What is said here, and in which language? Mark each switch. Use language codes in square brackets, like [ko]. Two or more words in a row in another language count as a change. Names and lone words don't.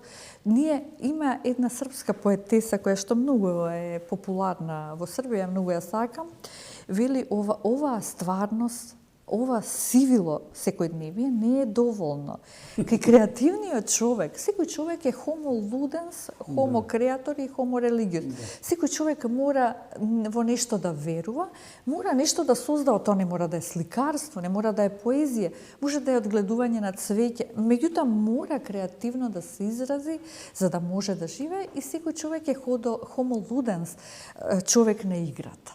[mk] Има една српска поетеса која што многу е популарна во Србија, многу ја сакам, вели оваа стварност, ова сивило секојдневие не е доволно. Кај креативниот човек, секој човек е [la] homo ludens, homo creator [mk] и [la] homo religious. [mk] Секој човек мора во нешто да верува, мора нешто да создава, тоа не мора да е сликарство, не мора да е поезија, може да е одгледување на цвеќе, меѓутоа мора креативно да се изрази за да може да живее и секој човек е [la] homo ludens, [mk] човек на играта.